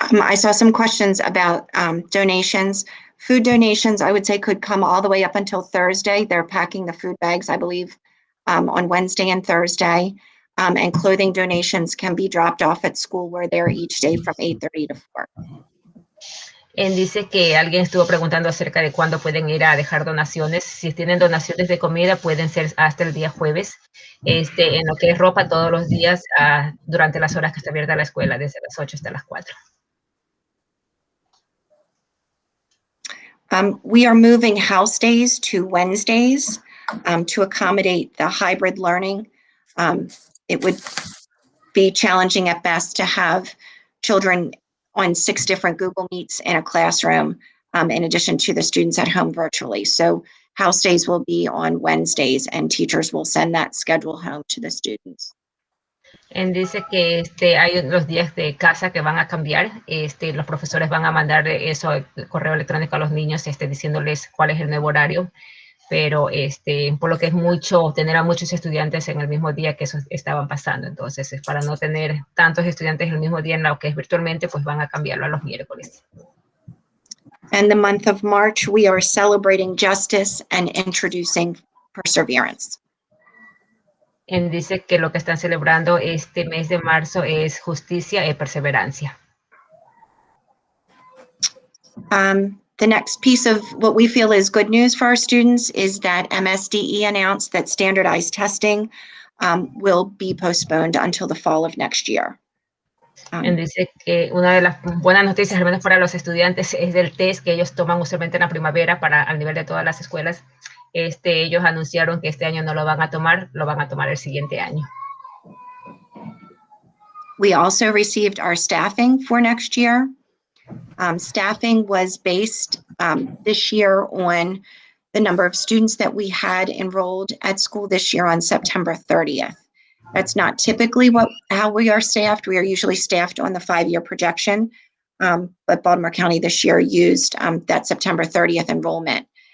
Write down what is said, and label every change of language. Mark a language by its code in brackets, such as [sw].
[en] I saw some questions about donations Food donations, I would say, could come all the way up until Thursday. They're packing the food bags, I believe, on Wednesday and Thursday. And clothing donations can be dropped off at school where they're each day from 8:30 to 4. [es] Dice que alguien estuvo preguntando acerca de cuándo pueden ir a dejar donaciones. Si tienen donaciones de comida, pueden ser hasta el día jueves. En lo que es ropa, todos los días durante las horas que está abierta la escuela, desde las 8 hasta las 4. [en] We are moving house days to Wednesdays to accommodate the hybrid learning. It would be challenging at best to have children on 6 different Google Meets in a classroom, in addition to the students at home virtually. So house days will be on Wednesdays, and teachers will send that schedule home to the students. [es] Dice que hay los días de casa que van a cambiar. Los profesores van a mandar eso, el correo electrónico a los niños, diciéndoles cuál es el nuevo horario. Pero por lo que es mucho, tener a muchos estudiantes en el mismo día que eso estaban pasando. Entonces, para no tener tantos estudiantes en el mismo día en lo que es virtualmente, pues van a cambiarlo a los miércoles. [en] And the month of March, we are celebrating justice and introducing perseverance. [es] Dice que lo que están celebrando este mes de marzo es justicia y perseverancia. [en] The next piece of what we feel is good news for our students is that MSDE announced that standardized testing will be postponed until the fall of next year. [es] Dice que una de las buenas noticias, al menos para los estudiantes, es del test que ellos toman usualmente en la primavera al nivel de todas las escuelas. Ellos anunciaron que este año no lo van a tomar el siguiente año. [en] We also received our staffing for next year. Staffing was based this year on the number of students that we had enrolled at school this year on September 30th. That's not typically how we are staffed. We are usually staffed on the 5-year projection, but Baltimore County this year used that September 30th enrollment.